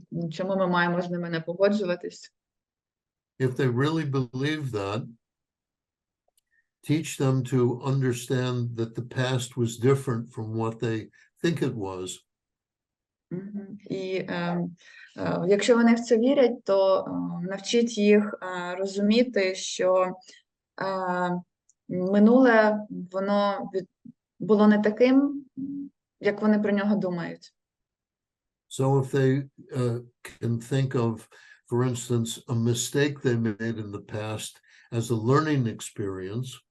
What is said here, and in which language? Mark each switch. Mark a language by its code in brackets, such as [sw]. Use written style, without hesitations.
[uk] Чому ми маємо з ними не погоджуватись? [en] If they really believe that, teach them to understand that the past was different from what they think it was. [uk] І якщо вони в це вірять, то навчіть їх розуміти, що минуле, воно було не таким, як вони про нього думають. [en] So if they can think of, for instance, a mistake they made in the past as a learning experience,